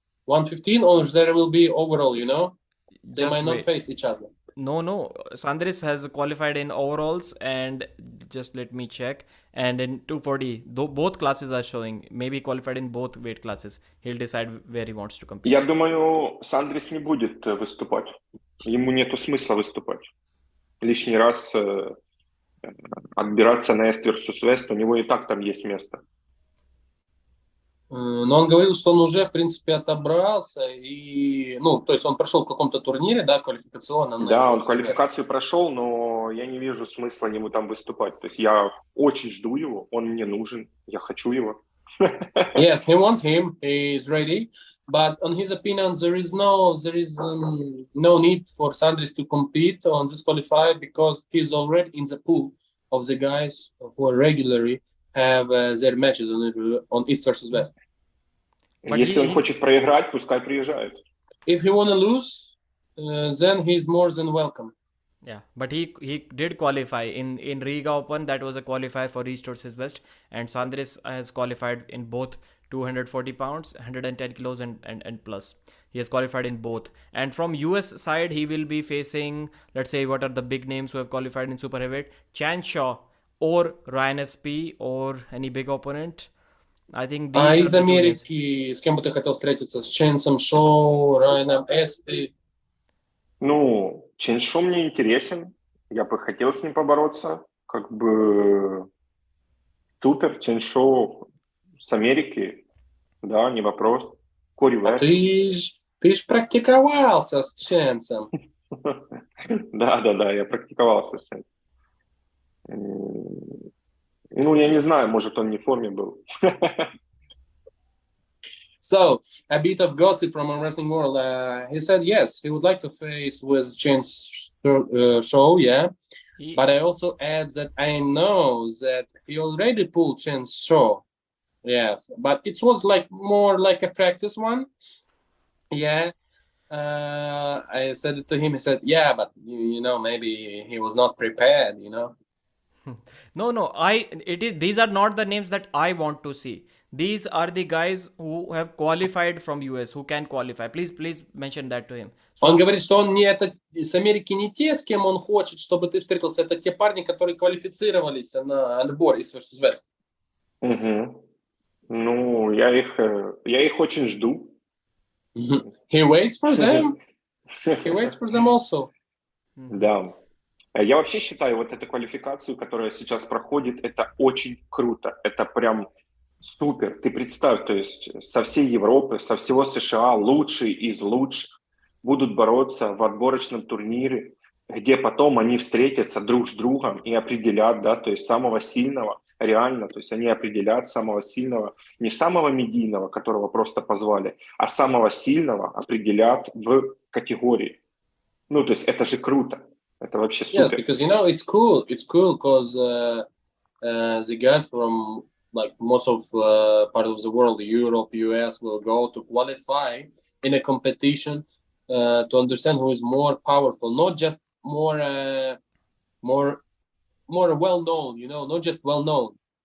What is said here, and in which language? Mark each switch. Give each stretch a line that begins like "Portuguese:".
English: 115, or there will be overall, you know? They just might not wait. face each other. No. Sandris has qualified in overalls, and just let me check. And in 240, though both classes are showing, maybe qualified in both weight classes. He'll decide where he wants to compete.
Russian: Я думаю, Сандрис не будет выступать. Ему нету смысла выступать. Лишний раз отбираться на Эст versus Вест, у него и так там есть место. Но он говорил, что он уже, в принципе, отобрался, и, ну, то есть он прошел в каком-то турнире, да, квалификационном. Да, он квалификацию прошел, но я не вижу смысла ему там выступать. То есть я очень жду его, он мне нужен, я хочу его.
English: Yes, he wants him, he is ready, but on his opinion, there is no need for Sandris to compete on this qualifier because he's already in the pool of the guys who regularly have their matches on East versus West.
Russian: Если он хочет проиграть, пускай приезжает.
English: If he wanna lose, then he's more than welcome. Yeah, but he did qualify in Riga Open. That was a qualifier for East versus West, and Sandris has qualified in both 240 pounds, 110 kilos, and plus. He has qualified in both. And from US side, he will be facing, let's say, what are the big names who have qualified in super heavyweight? Chan Shaw or Ryan SP or any big opponent. I think these
Russian: А
English: are
Russian: из
English: the two names.
Russian: Америки с кем бы ты хотел встретиться? С Ченсом Шоу, Райаном Эспи? Ну, Чен Шо мне интересен. Я бы хотел с ним побороться. Как бы супер. Чен Шо с Америки. Да, не вопрос. Кори Вест. Ты ж практиковался с Ченсом. Да, я практиковался с Ченсом. Ну, я не знаю, может, он не в форме был.
English: So, a bit of gossip from Armwrestling World. He said yes, he would like to face with Chance Show, yeah. But I also add that I know that he already pulled Chance Show. Yes, but it was like more like a practice one. Yeah. I said it to him. He said, yeah, but you know, maybe he was not prepared, you know. No. These are not the names that I want to see. These are the guys who have qualified from US, who can qualify. Please mention that to him.
Russian: Он говорит, что он не это с Америки не те, с кем он хочет, чтобы ты встретился. Это те парни, которые квалифицировались на отбор East versus West. Угу. Ну, я их очень жду.
English: He waits for them. He waits for them also.
Russian: Да. Я вообще считаю, вот эту квалификацию, которая сейчас проходит, это очень круто. Это прям супер. Ты представь, то есть со всей Европы, со всего США лучшие из лучших будут бороться в отборочном турнире, где потом они встретятся друг с другом и определят, да, то есть самого сильного, реально, то есть они определят самого сильного, не самого медийного, которого просто позвали, а самого сильного определят в категории. Ну, то есть это же круто. Это вообще супер.
English: Yes, because you know it's cool because the guys from like most of part of the world, Europe, US, will go to qualify in a competition to understand who is more powerful, not just more well known, you know, not just well known.